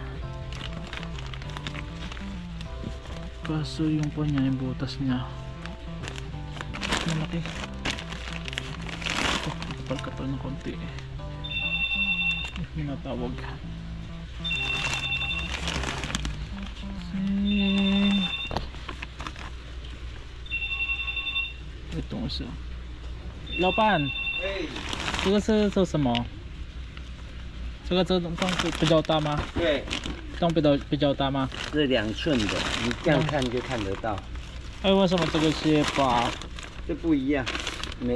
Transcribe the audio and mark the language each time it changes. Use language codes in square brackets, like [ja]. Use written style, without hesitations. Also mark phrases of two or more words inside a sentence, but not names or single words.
[tl] Kaso yung po niya, yung butas niya malaki. Ito, kapal-kapal ng konti. May natawag. Itong isa. Lapan. Hey. [zh] 这个是做什么？这个比较大吗？对，洞比较大吗？是2寸的，你这样看就看得到。哎，为什么这个是8？这不一样，没。